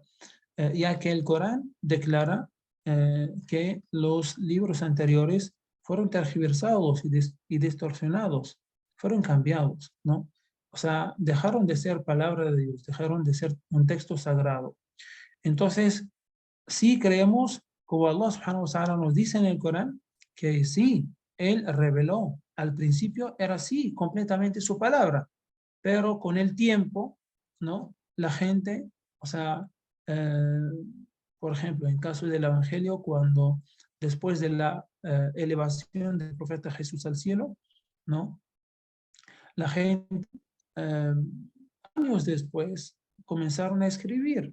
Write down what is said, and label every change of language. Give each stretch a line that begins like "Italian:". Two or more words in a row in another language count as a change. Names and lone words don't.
Spanish: Ya que el Corán declara que los libros anteriores fueron tergiversados y distorsionados, fueron cambiados, ¿no? O sea, dejaron de ser palabra de Dios, dejaron de ser un texto sagrado. Entonces, sí creemos, como Allah
Arabic: سبحانه وتعالى
Spanish: nos dice en el Corán, que sí, Él reveló. Al principio era así, completamente su palabra, pero con el tiempo, ¿no?, la gente, o sea, por ejemplo, en caso del Evangelio, cuando después de la elevación del profeta Jesús al cielo, ¿no?, la gente, años después, comenzaron a escribir.